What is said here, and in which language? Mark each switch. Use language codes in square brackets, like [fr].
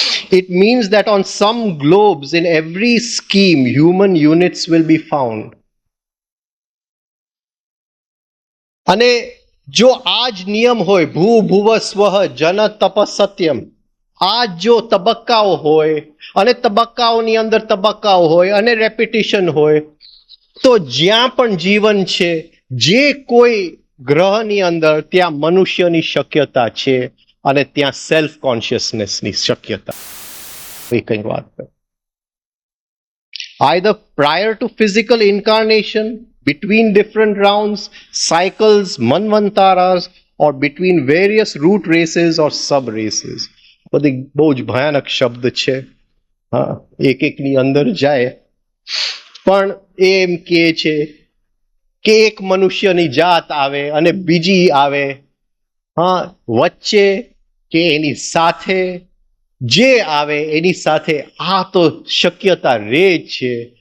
[en] It means that on some globes in every scheme, human units will be found. [gu] અને જો આ જ નિયમ હોય, ભૂ સ્વઃ જન તપ સત્યમ, આ જો તબક્કાઓ હોય અને તબક્કાઓની અંદર તબક્કાઓ હોય અને રેપિટિશન હોય, તો જ્યાં પણ જીવન છે, જે કોઈ ગ્રહની અંદર, ત્યાં મનુષ્યની શક્યતા છે અને ત્યાં સેલ્ફ કોન્શિયસનેસની શક્યતા. કંઈક વાત કર. [en] Either prior to physical incarnation, between different rounds, cycles, manvantaras, or between various root races or sub races. [gu] બધી બહુ જ ભયાનક શબ્દ છે. હા, એકની અંદર જાય પણ એમ કહે છે કે એક મનુષ્યની જાત આવે અને બીજી આવે, હા, વચ્ચે કે એની સાથે જે આવે એની સાથે આ તો શક્યતા રહે છે